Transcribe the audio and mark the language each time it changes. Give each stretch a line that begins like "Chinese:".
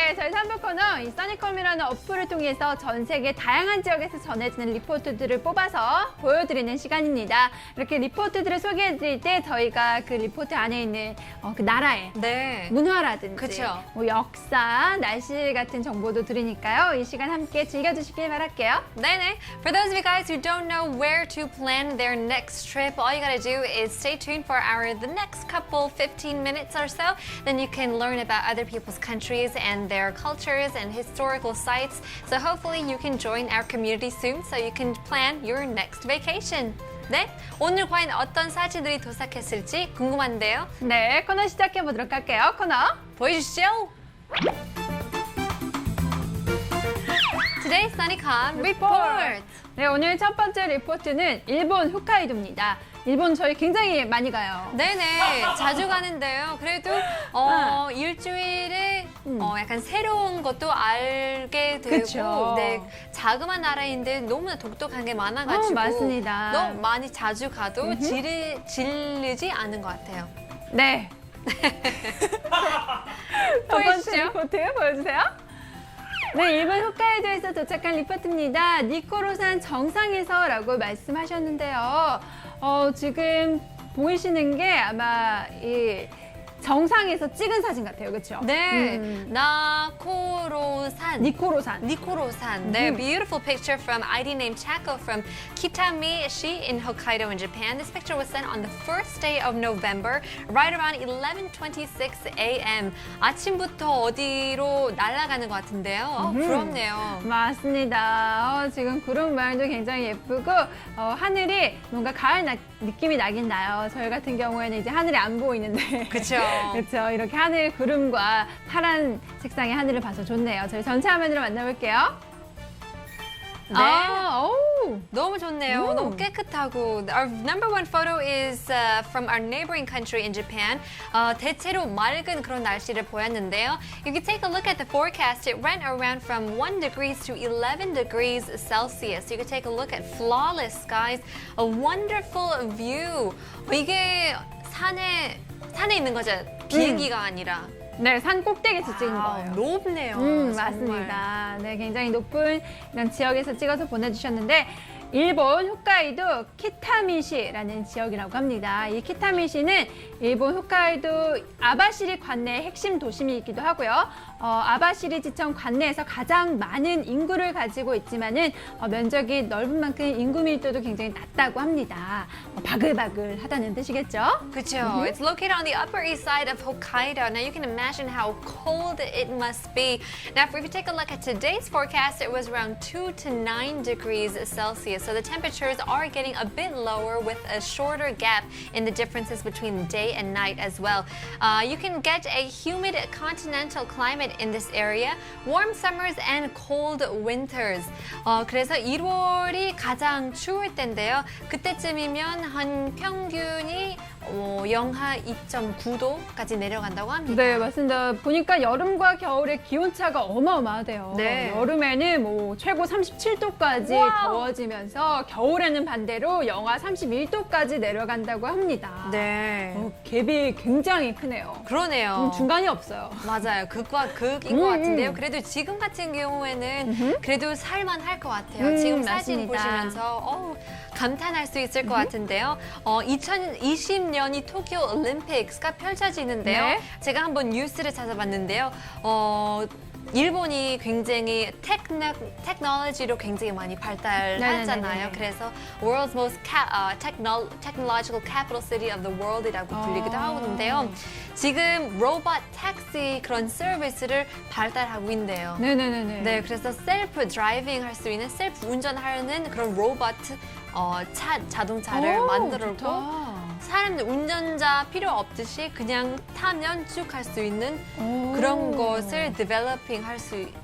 Korean: 3부 코너 이 써니컴이라는 어플을 통해서 전 세계 다양한 지역에서 전해지는 리포트들을 뽑아서 보여드리는 시간입니다. 이렇게 리포트들을 소개해드릴 때 저희가 그 리포트 안에 있는 그 나라의 네. 문화라든지 그쵸. 뭐 역사, 날씨 같은 정보도 들으니까요. 이 시간 함께 즐겨주시길 바랄게요. 네네.
English: For those of you guys who don't know where to plan their next trip, all you gotta do is stay tuned for the next couple 15 minutes or so. Then you can learn about other people's countries and their cultures and historical sites. So hopefully you can join our community soon so you can plan your next vacation.
Korean: 네, 오늘 과연 어떤 사진들이 도착했을지 궁금한데요. 네, 코너 시작해보도록 할게요. 코너 보여주시죠.
English: Today's SunnyCom Report.
Korean: 네, 오늘 첫 번째 리포트는 일본 홋카이도입니다. 일본 저희 굉장히 많이 가요. 네네, 자주 가는데요. 그래도 일주일에 약간 새로운 것도 알게 되고, 그쵸. 네, 자그마한 나라인데 너무나 독특한 게 많아가지고 맞습니다. 너무 많이 자주 가도 질리지 않은 것 같아요. 네. 첫 번째 보여주시죠. 리포트 보여주세요. 네, 일본 홋카이도에서 도착한 리포트입니다. 니코로산 정상에서라고 말씀하셨는데요. 지금 보이시는 게 아마 이 정상에서 찍은 사진 같아요, 그렇죠? 네, 나코로산. 니코로산.
English: 네, beautiful picture from ID named Chako from Kitami-shi in Hokkaido in Japan. This picture was sent on the first day of November, right around 11:26 a.m.
Korean: 아침부터 어디로 날아가는 것 같은데요. 부럽네요. 맞습니다. 지금 구름 모양도 굉장히 예쁘고 하늘이 뭔가 가을 느낌이 나긴 나요. 저희 같은 경우에는 이제 하늘이 안 보이는데. 그렇죠. 그렇죠. 이렇게 하늘 구름과 파란 색상의 하늘을 봐서 좋네요. 저희 전체 화면으로 만나볼게요. 네. 오. 너무 좋네요. 너무 깨끗하고.
English: Our number one photo is from our neighboring country in Japan.
Korean: 대체로 맑은 그런 날씨를 보였는데요.
English: You can take a look at the forecast. It went around from 1 degrees to 11 degrees Celsius. You can take a look at flawless skies, a wonderful view.
Korean: 이게 산에 있는 거죠. 비행기가 아니라. 네, 산 꼭대기에서 찍은 거예요. 높네요. 정말. 맞습니다. 네, 굉장히 높은 이런 지역에서 찍어서 보내주셨는데 일본 홋카이도 키타미시라는 지역이라고 합니다. 이 키타미시는 일본 홋카이도 아바시리 관내의 핵심 도심이기도 하고요. 아바시리 지청 관내에서 가장 많은 인구를 가지고 있지만은 면적이 넓은 만큼 인구 밀도도 굉장히 낮다고 합니다. 바글바글하다는 뜻이겠죠? 그렇죠.
English: It's located on the upper east side of Hokkaido. Now you can imagine how cold it must be. Now if you take a look at today's forecast, it was around 2 to 9 degrees Celsius. So the temperatures are getting a bit lower with a shorter gap in the differences between day and night as well. You can get a humid continental climate in this area, warm summers and cold winters.
Korean: 그래서 1월이 가장 추울 때인데요. 그때쯤이면 한 평균이 영하 2.9도까지 내려간다고 합니다. 네, 맞습니다. 보니까 여름과 겨울의 기온차가 어마어마하대요. 네. 여름에는 뭐 최고 37도까지 와우. 더워지면서 겨울에는 반대로 영하 31도까지 내려간다고 합니다. 네. 갭이 굉장히 크네요. 그러네요. 중간이 없어요. 맞아요. 극과 극인 것 같은데요. 그래도 지금 같은 경우에는 그래도 살만할 것 같아요. 지금 사진 맞습니다. 보시면서 감탄할 수 있을 것 같은데요. 2020년이 도쿄 올림픽스가 펼쳐지는데요. 네. 제가 한번 뉴스를 찾아봤는데요. 일본이 굉장히 테크놀로지로 굉장히 많이 발달했잖아요. 네네네네. 그래서
English: World's Most Technological Capital City of the World
Korean: 이라고 불리기도 하는데요. 지금 로봇 택시 그런 서비스를 발달하고 있는데요. 네네네네. 네, 그래서 셀프 드라이빙 할 수 있는 셀프 운전하는 그런 로봇 자동차를 만들고 좋다. 사람들 운전자 필요 없듯이 그냥 타면 쭉 갈 수 있는 그런 것을 디벨로핑 할 수